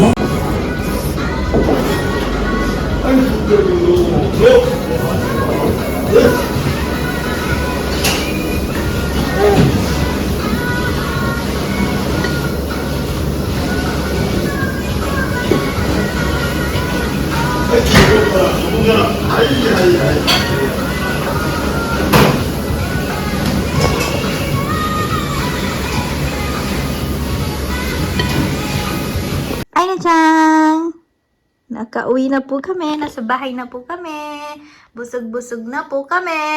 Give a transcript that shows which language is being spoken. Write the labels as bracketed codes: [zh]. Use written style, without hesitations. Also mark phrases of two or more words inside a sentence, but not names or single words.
[ja] はい、どうぞ。はい、そこから、はいはいはい。 [tl] Ay na Chang! Nakauwi na po kami. Nasa bahay na po kami. Busog-busog na po kami.